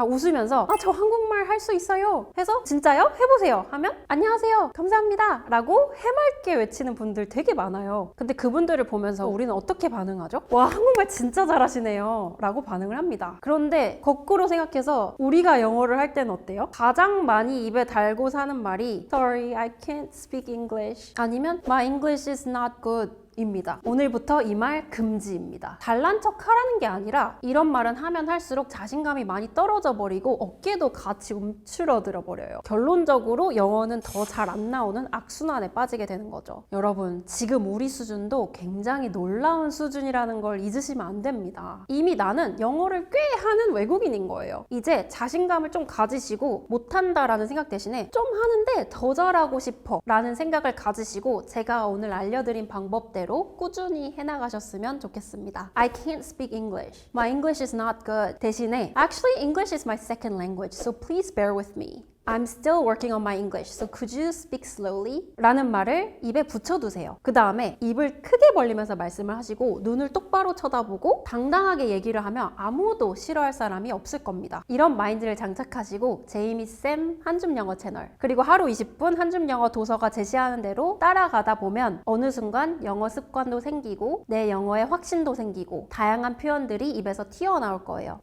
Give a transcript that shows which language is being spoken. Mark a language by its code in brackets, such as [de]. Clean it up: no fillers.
[ko] 웃으면서 저 한국말 할 수 있어요 해서 진짜요? 해보세요 하면 안녕하세요 감사합니다 라고 해맑게 외치는 분들 되게 많아요. 근데 그분들을 보면서 우리는 어떻게 반응하죠? 와 한국말 진짜 잘하시네요 라고 반응을 합니다. 그런데 거꾸로 생각해서 우리가 영어를 할 때는 어때요? 가장 많이 입에 달고 사는 말이 [en] Sorry, I can't speak English [ko] 아니면 [en] My English is not good [ko] 입니다. 오늘부터 이 말 금지입니다. 잘난 척 하라는 게 아니라 이런 말은 하면 할수록 자신감이 많이 떨어져 버리고 어깨도 같이 움츠러들어 버려요. 결론적으로 영어는 더 잘 안 나오는 악순환에 빠지게 되는 거죠. 여러분 지금 우리 수준도 굉장히 놀라운 수준이라는 걸 잊으시면 안 됩니다. 이미 나는 영어를 꽤 하는 외국인인 거예요. 이제 자신감을 좀 가지시고 못한다라는 생각 대신에 좀 하는데 더 잘하고 싶어 라는 생각을 가지시고 제가 오늘 알려드린 방법대로 꾸준히 해나가셨으면 좋겠습니다. [en] I can't speak English. My English is not good. [ko] 대신에 [en] Actually, English is my second language, so please bear with me. I'm still working on my English, so could you speak slowly? [ko] 라는 말을 입에 붙여두세요. 그 다음에 입을 크게 벌리면서 말씀을 하시고 눈을 똑바로 쳐다보고 당당하게 얘기를 하면 아무도 싫어할 사람이 없을 겁니다. 이런 마인드를 장착하시고 제이미쌤 한줌영어 채널 그리고 하루 20분 한줌영어 도서가 제시하는 대로 따라가다 보면 어느 순간 영어 습관도 생기고 내 영어에 확신도 생기고 다양한 표현들이 입에서 튀어나올 거예요.